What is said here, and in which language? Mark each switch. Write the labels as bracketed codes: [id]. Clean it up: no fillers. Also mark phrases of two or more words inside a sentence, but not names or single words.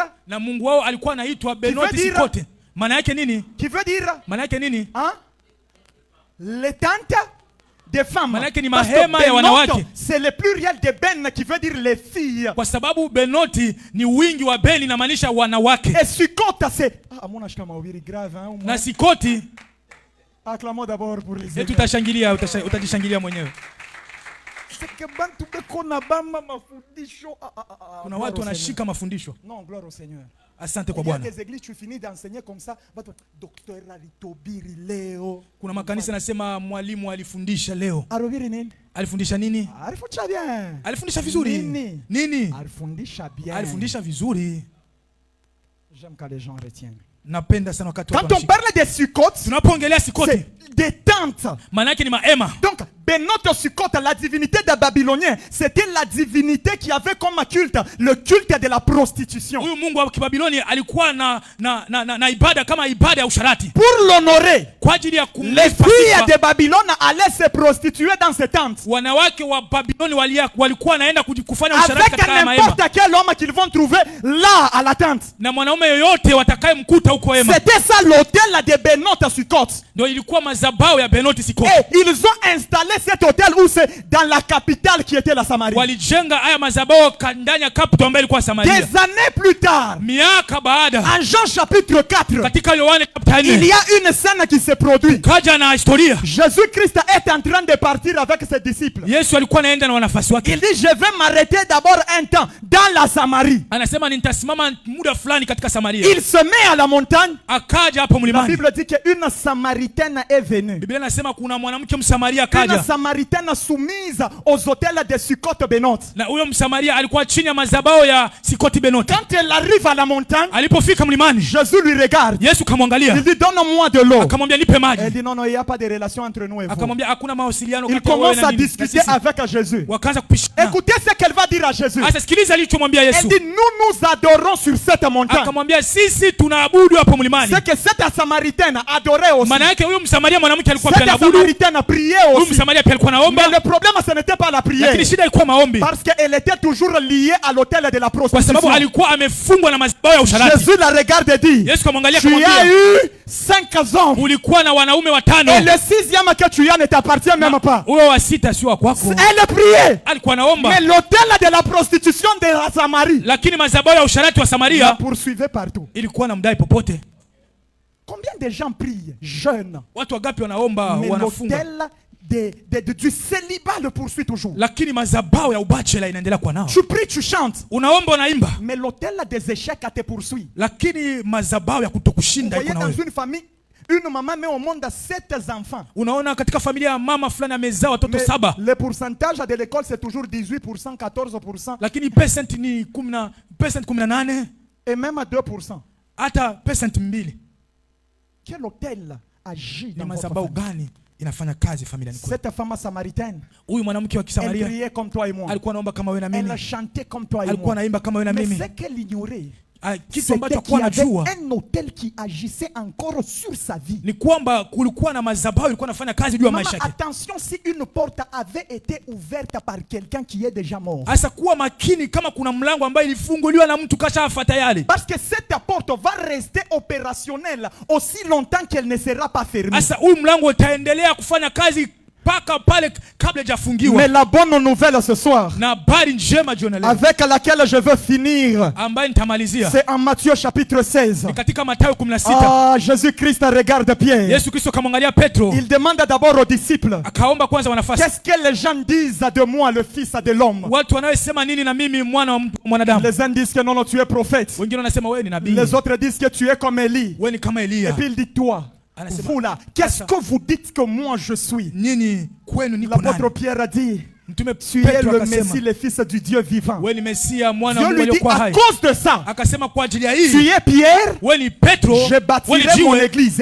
[sw] Na Mungu wao alikuwa anaitwa Benoti Sikote. Maana yake nini? [fr] Qui veut dire? [sw] Maana yake nini? [fr] Hein? Les tentes des femmes. [sw] Maana yake ni [fr] Parce que [sw] mahema ya wanawake. [fr] c'est le pluriel de Ben qui veut dire les filles. [sw] Kwa sababu Benoti ni wingi wa Beni na maanisha wanawake. [fr] Et Sikote c'est grave, hein, [sw] Na Sikoti [fr] acclamons d'abord pour les [sw] tutashangilia, utajishangilia mwenyewe. Kuna watu wanashika mafundisho. [fr] Non, gloire au Seigneur. [sw] Asante kwa [fr] Il y a [sw] Bwana. [fr] des églises tu finis d'enseigner comme ça, docteur Alitobiri leo. [sw] Kuna makanisa nasema mwalimu alifundisha leo. Arobiri nini? Alifundisha nini? Alifundisha bien. Alifundisha vizuri. Nini? Alifundisha bien. Alifundisha vizuri. [fr] J'aime quand les gens retiennent. [sw] Napenda sana wakati [fr] Quand on parle de Sukkot, [sw] tunapoongelea Sikoti, [fr] c'est des tentes. [sw] maana yake ni mahema. [fr] Donc, Benote Sukkot, la divinité des Babyloniens, c'était la divinité qui avait comme culte le culte de la prostitution. [sw] Huyu Mungu wa Kibabiloni alikuwa na ibada kama ibada ya usharati. [fr] Pour l'honorer, [sw] Kwa ajili ya [fr] les filles de Babylone allaient se prostituer dans ces tentes. [sw] Wanawake wa Babiloni walikuwa naenda kufanya usharati [fr] Avec [sw] katika mahema. [fr] n'importe quel homme qu'ils vont trouver là à la tente. [sw] Na mwanaume yoyote watakayemkuta huko hema. [fr] C'était ça l'hôtel de Benote Sukkot. [sw] Ndio ilikuwa mazabao ya Benoti Sikoti. [fr] Et ils ont installé cet hôtel où c'est dans la capitale qui était la Samarie. [sw] Walijenga haya mazabao ndani ya capital ambayo ilikuwa Samaria. [fr] Des années plus tard, [sw] Miaka baada, [fr] en Jean chapitre 4, [sw] katika Yohana chapter 4, [fr] il y a une scène qui se produit. [sw] kaja na historia. [fr] Jésus-Christ est en train de partir avec ses disciples. [sw] Yesu alikuwa anaenda na wanafunzi wake. [fr] Il dit, je vais m'arrêter d'abord un temps dans la Samarie. [sw] Anasema nitasimama muda fulani katika Samaria. [fr] Il se met à la montagne. [sw] Akaja hapo [fr] La [sw] mlimani. [fr] Bible dit qu'une Samaritaine est venue. [sw] Biblia inasema kuna mwanamke Msamaria akaja. [fr] Une Samaritaine soumise aux hôtels de Sukkot Benot. [sw] Na huyo Msamaria alikuwa chini ya mazabao ya Sikoti Benoti. [fr] Quand elle arrive à la montagne, [sw] Alipofika mlimani, [fr] Jésus lui regarde. [sw] Yesu kamwangalia. [fr] Il dit, donne-moi de l'eau. [sw] Akamwambia nipe maji. [fr] Elle dit, non, non, il n'y a pas de relation entre nous et vous. [sw] Akamwambia hakuna mawasiliano [fr] Il [sw] kati ya wewe [fr] commence [sw] na [fr] à [sw] mimi. [fr] discuter avec Jésus. [sw] Wakaanza kupishana. [fr] Écoutez ce qu'elle va dire à Jésus. [sw] Asa sikiliza alichomwambia [fr] Elle [sw] Yesu. [fr] dit, nous adorons sur cette montagne. [sw] Akamwambia sisi tunaabudu hapo mlimani. [fr] C'est que cette Samaritaine adorait aussi. [sw] Maana yake huyo Msamaria mwanamke alikuwa pia [fr] Cette [sw] anaabudu. [fr] Samaritaine priait [sw] Huyo [fr] aussi. [sw] Msamaria pia alikuwa anaomba. [fr] Mais le problème, ce n'était pas la prière. [sw] Lakini shida ilikuwa maombi. [fr] Parce qu'elle était toujours liée à l'hôtel de la [sw] Kwa [fr] prostitution. [sw] sababu alikuwa amefungwa na mazabao ya usharati. [fr] Jésus la regarde et dit, [sw] Yesu kamwangalia [fr] tu [sw] akamwambia, [fr] as eu 5 hommes. [sw] ulikuwa na wanaume watano. [fr] Et le 6e que tu as ne t'appartient même pas. [sw] Huyo wa sita sio wa kwako. [fr] Elle priait. [sw] Alikuwa anaomba. [fr] Mais l'hôtel de la prostitution de la Samarie [sw] Lakini mazabao ya usharati wa [fr] la [sw] Samaria [fr] poursuivait partout. [sw] ilikuwa na mdai popote. [fr] Combien de gens prient, jeûnent, [sw] Watu wangapi wanaomba, [fr] mais [sw] wanafunga. [fr] l'hôtel du célibat le poursuit toujours. [sw] Lakini mazabao ya ubachela inaendelea kwa nao. [fr] Tu pries, tu chantes. [sw] Unaomba, unaimba. [fr] Mais l'autel des échecs te poursuit. [sw] Lakini mazabao ya kutokushinda iko na wewe. [fr] Dans une famille, une maman met au monde 7 enfants. [sw] Unaona katika familia ya mama fulani amezaa watoto 7. [fr] Le pourcentage de l'école c'est toujours 18%, 14%. [sw] Lakini percent ni 18 [fr] et même à 2%. [sw] Hata percent 2. [fr] Quel autel agit dans votre [sw] mazabao gani inafanya kazi familia ni? [fr] Cette femme samaritaine, [sw] huyu mwanamke wa Kisamaria, [fr] elle priait comme toi et moi. [sw] Alikuwa anaomba kama wewe na mimi. [fr] Elle chantait comme toi et moi. [sw] Alikuwa anaimba kama wewe na mimi. [fr] Mais c'est qu'elle ignorait. [sw] Kitu ambacho kwa najua [fr] un hôtel qui agissait encore sur sa vie. [sw] Ni kwamba kulikuwa na mazabao ilikuwa nafanya kazi juu ya maisha yake. [fr] Attention, si une porte avait été ouverte par quelqu'un qui est déjà mort. [sw] Asa kuwa makini kama kuna mlango ambao ilifunguliwa na mtu kashafa tayari. [fr] Parce que cette porte va rester opérationnelle aussi longtemps qu'elle ne sera pas fermée. [sw] Asa huyu mlango utaendelea kufanya kazi paka pale kabla hajafungiwa. [fr] Mais la bonne nouvelle ce soir, [sw] na habari njema jioni leo, [fr] avec laquelle je veux finir, [sw] ambaye nitamalizia, [fr] c'est en Matthieu chapitre 16. [sw] Ni katika Mathayo 16. [fr] Ah, Jésus-Christ regarde Pierre. [sw] Yesu Kristo kamwangalia Petro. [fr] Il demande d'abord aux disciples, [sw] akaomba kwanza wanafunzi, [fr] qu'est-ce que les gens disent de moi, le fils de l'homme? [sw] Watu wanaosema nini na mimi mwana wa mwanadamu? [fr] Les uns disent que non, tu es prophète. [sw] Wengine wanasema wewe ni nabii. [fr] Les autres disent que tu es comme Élie. [sw] Wewe ni kama Elia. [fr] Et puis il dit toi, vous là, qu'est-ce que vous dites que moi je suis? L'apôtre Pierre a dit, tu es le Messie, le fils du Dieu vivant. Dieu lui dit, à cause de ça, tu es Pierre, je bâtirai mon église.